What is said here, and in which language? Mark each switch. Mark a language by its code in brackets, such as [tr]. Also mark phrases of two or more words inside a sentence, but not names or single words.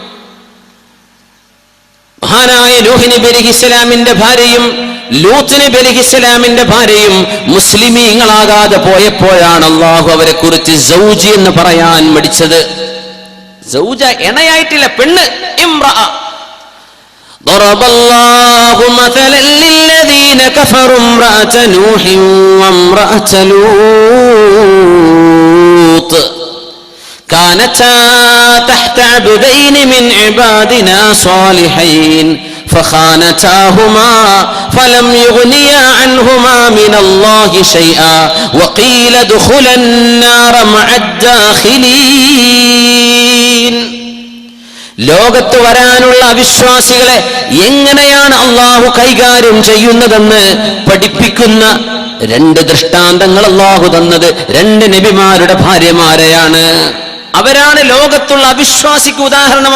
[ml] മഹാനായ നൂഹ് നബി അലൈഹിസ്സലാമിന്റെ ഭാര്യയും ലൂത്ത് നബി അലൈഹിസ്സലാമിന്റെ ഭാര്യയും മുസ്ലിമീങ്ങളാകാതെ പോയപ്പോഴാണ് അള്ളാഹു അവരെ കുറിച്ച് സൗജി എന്ന് പറയാൻ മടിച്ചത്. സൗജ ഇണയായിട്ടില്ല, പെണ്ണ്, ഇംറഅ. [ar] ضرب الله مثلا للذين كفروا امرأة نوح وامرأة لوط كانتا تحت عبدين من عبادنا صالحين فخانتاهما فلم يغنيا عنهما من الله شيئا وقيل ادخلا النار مع الداخلين. [ml] ലോകത്ത് വരാനുള്ള അവിശ്വാസികളെ എങ്ങനെയാണ് അള്ളാഹു കൈകാര്യം ചെയ്യുന്നതെന്ന് പഠിപ്പിക്കുന്ന രണ്ട് ദൃഷ്ടാന്തങ്ങൾ അള്ളാഹു തന്നത് രണ്ട് നബിമാരുടെ ഭാര്യമാരെയാണ്. അവരാണ് ലോകത്തുള്ള അവിശ്വാസിക്ക് ഉദാഹരണം.